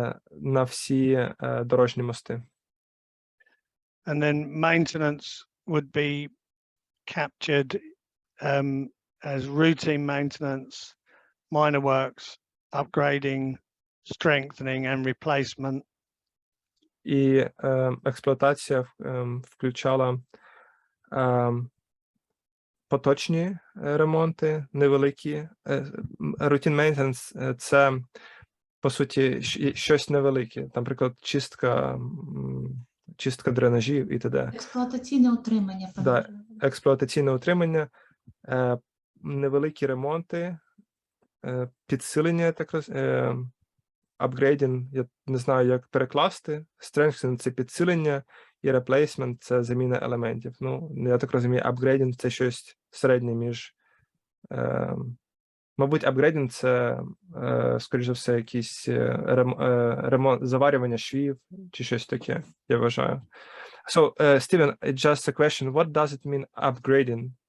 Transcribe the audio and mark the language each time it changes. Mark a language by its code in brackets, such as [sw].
[uk] На всі дорожні мости. [en] and then maintenance would be captured as routine maintenance, minor works, upgrading, strengthening and replacement. [uk] І експлуатація включала поточні ремонти, невеликі. Routine maintenance – це, по суті, щось невелике. Наприклад, чистка дренажів і т.д. Експлуатаційне утримання. Да, експлуатаційне утримання, невеликі ремонти, підсилення, так апгрейдінг, я не знаю, як перекласти. Strengthening – це підсилення, і replacement – це заміна елементів. Ну, я так розумію, апгрейдінг – це щось середнє між... Мабуть, апгрейдінг – це, скоріш за все, якийсь ремонт, заварювання швів чи щось таке, я вважаю. [en] So, Stephen, just a question. What does it mean, upgrading?